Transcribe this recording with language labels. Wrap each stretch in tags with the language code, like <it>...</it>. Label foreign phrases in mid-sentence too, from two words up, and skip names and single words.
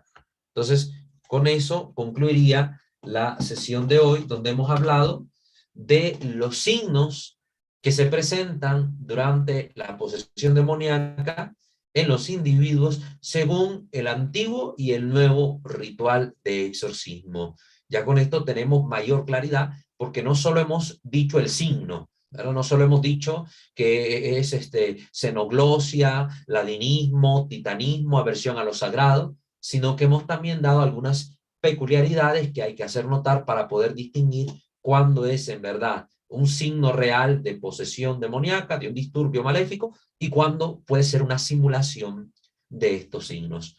<es>Entonces, con eso concluiría la sesión de hoy, donde hemos hablado de los signos que se presentan durante la posesión demoníaca en los individuos según el antiguo y el nuevo ritual de exorcismo. Ya con esto tenemos mayor claridad porque no solo hemos dicho el signo, ¿verdad? No solo hemos dicho que es xenoglosia, ladinismo, titanismo, aversión a lo sagrado, sino que hemos también dado algunas peculiaridades que hay que hacer notar para poder distinguir cuándo es en verdad un signo real de posesión demoníaca, de un disturbio maléfico, y cuándo puede ser una simulación de estos signos.</es>